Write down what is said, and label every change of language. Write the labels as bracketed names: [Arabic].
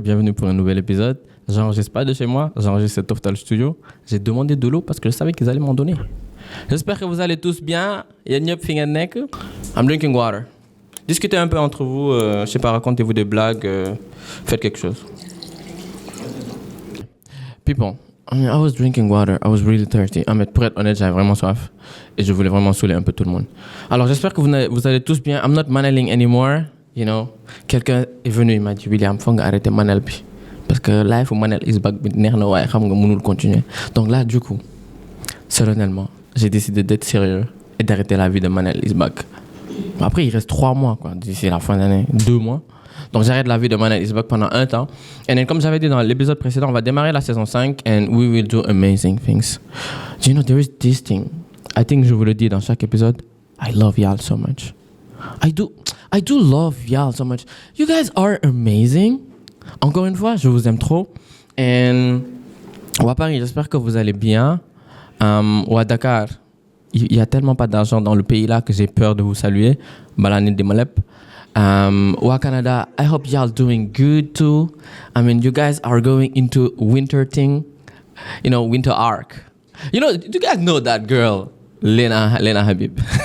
[French] Bienvenue pour un nouvel épisode. J'enregistre pas de chez moi, j'enregistre cet Toftal Studio. J'ai demandé de l'eau parce que je savais qu'ils allaient m'en donner. J'espère que vous allez tous bien. [English] I'm drinking water. [French] Discutez un peu entre vous, je sais pas, racontez-vous des blagues, faites quelque chose. [English] People, I was drinking water, I was really thirsty. [French] Pour être honnête, j'avais vraiment soif et je voulais vraiment saouler un peu tout le monde. Alors j'espère que vous allez tous bien. [English] I'm not maneling anymore, you know. [French] Quelqu'un est venu, il m'a dit, William, faut arrêter manel puis. Parce que life ou manel is back, [Wolof] neex na waaye xam nga mënul [French] continuer. Donc là, du coup, solennellement, j'ai décidé d'être sérieux et d'arrêter la vie de Manel is back. Après, il reste 3 mois, quoi, d'ici la fin d'année, 2 mois. Donc, j'arrête la vie de Manel is back pendant 1 temps. Et comme j'avais dit dans l'épisode précédent, on va démarrer la saison 5 [English] and we will do amazing things. Do you know, there is this thing. I think [French] je vous le dis dans chaque épisode. [English] I love y'all so much. I do love y'all so much. You guys are amazing. [French] Encore une fois, je vous aime trop. Et ou à Paris, j'espère que vous allez bien. Ou à Dakar, il y a tellement pas d'argent dans le pays là que j'ai peur de vous saluer. Balani de Malep. Ou à Canada, [English] I hope y'all doing good too. I mean, you guys are going into winter thing. You know, winter arc. You know, do you guys know that girl, Lena Habib?